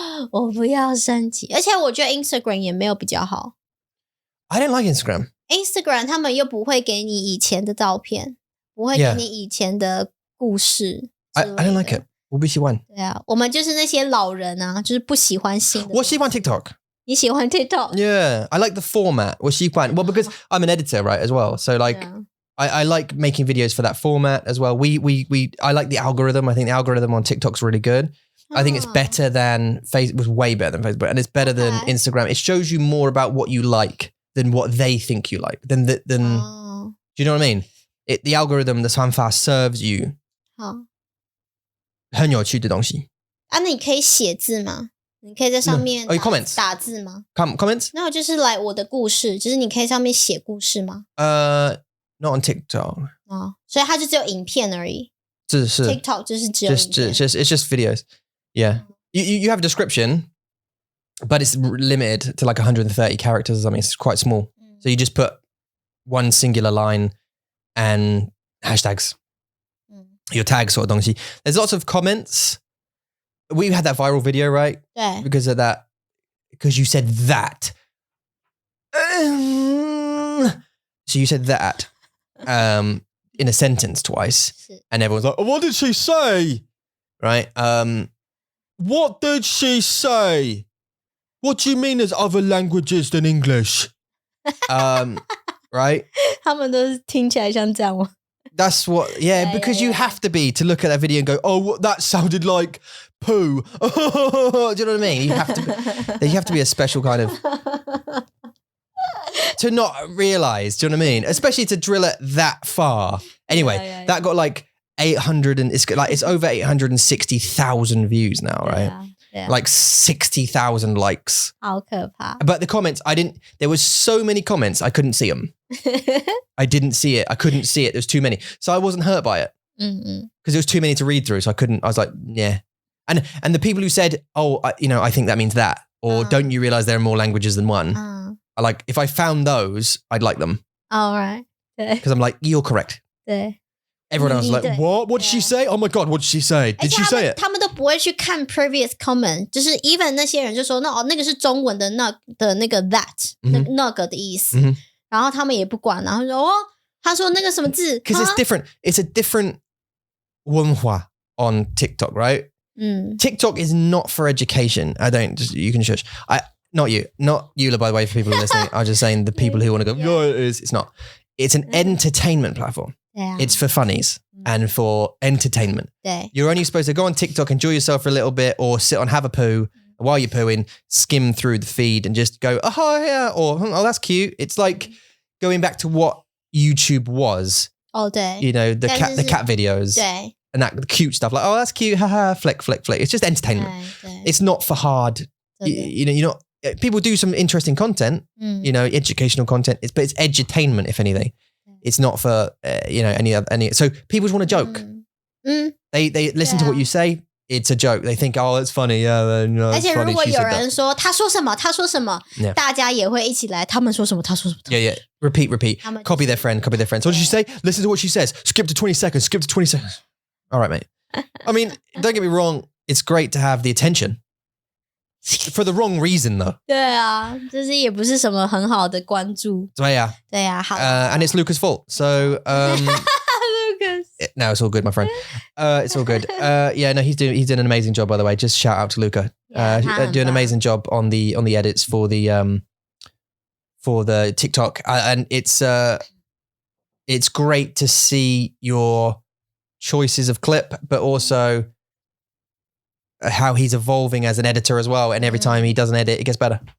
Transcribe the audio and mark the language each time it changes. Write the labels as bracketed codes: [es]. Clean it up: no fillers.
[zh] 我不要升级，而且我觉得 Instagram 也没有比较好。 [en] I don't like Instagram. [zh] Instagram 他们又不会给你以前的照片，不会给你以前的故事。 [en] I don't like it. [zh] 我不喜欢。对啊，我们就是那些老人啊，就是不喜欢新的。我喜欢 TikTok. 你喜欢 TikTok? [en] Yeah, I like the format. [zh] 我喜欢 [en] well because I'm an editor, right, as well. So like. Yeah. I like making videos for that format as well. I like the algorithm. I think the algorithm on TikTok's really good. I think it's better than Facebook. Was way better than Facebook, and it's better than Instagram. It shows you more about what you like than what they think you like. Do you know what I mean? The algorithm, the 算法 serves you. [zh] 很有趣的东西。啊，那你可以写字吗？你可以在上面打字吗 [en] ？Comments? [zh] 那就是来我的故事，就是你可以上面写故事吗 [en] ？Not on TikTok. [zh] 所以它就只有影片而已。是 TikTok 就是只有影片。 [en] It's just videos. Yeah. You have a description, but it's limited to like 130 characters or something. It's quite small. So you just put one singular line and hashtags. Your tags sort of 东西. There's lots of comments. We had that viral video, right? Yeah. Because of that. Because you said that. So you said that. In a sentence twice, and everyone's like, oh, what did she say? Right? What did she say? What do you mean there's other languages than English? Right? [zh] 他们都是听起来像这样吗？ [en] That's what, yeah, because you have to be to look at that video and go, oh, that sounded like poo. Do you know what I mean? You have to be a special kind of to not realize, do you know what I mean? Especially to drill it that far. Anyway, that got like 800 and it's over 860,000 views now, right? Yeah. Like 60,000 likes. [zh] 好可怕. [en] But the comments, there was so many comments, I couldn't see them. I didn't see it. I couldn't see it. There's too many. So I wasn't hurt by it. Because there was too many to read through. So I was like, yeah. And the people who said, oh, I think that means that. Or don't you realize there are more languages than one? I like, if I found those, I'd like them. All right. Because I'm like, you're correct. Everyone else was like, what? What did she say? Oh my God, what did she say? Did she say it? [zh] 他们都不会去看 [en] previous comment， [zh] 就是 even 那些人就说那个是中文的那个 that 那个的意思，然后他们也不管，然后说他说那个什么字 [en] ，because it's different. It's a different 文化 on TikTok, right? TikTok is not for education. You can shush. Not you, by the way, for people who are listening. I'm just saying the people who want to go, no, it is. It's not. It's an entertainment platform. Yeah. It's for funnies and for entertainment. Yeah. You're only supposed to go on TikTok, enjoy yourself for a little bit, or sit on, have a poo. While you're pooing, skim through the feed and just go, oh, yeah, or, oh, that's cute. It's like going back to what YouTube was. Oh, 对. You know, the cat videos. [zh] 对. [en] and that cute stuff like, oh, that's cute, haha, flick. It's just entertainment. It's not for hard. You're not. People do some interesting content, educational content. But it's edutainment, if anything. It's not for any. So people just want to joke. They listen to what you say. It's a joke. They think, oh, it's funny. Yeah, [zh] 而且如果有人说他说什么，大家也会一起来。他们说什么，他说什么。 [en] Yeah. Repeat. Copy their friend. So what did she say? Listen to what she says. Skip to 20 seconds. All right, mate. I mean, don't get me wrong. It's great to have the attention. For the wrong reason, though. [zh] 对啊，就是也不是什么很好的关注。对啊，好。 [en] And it's Luca's fault. So, Lucas. No, it's all good, my friend. It's all good. No, he's doing an amazing job, by the way. Just shout out to Luca. Doing an amazing job on the edits for the TikTok, and it's great to see your choices of clip, but also how he's evolving as an editor as well. And every time he does an edit, it gets better.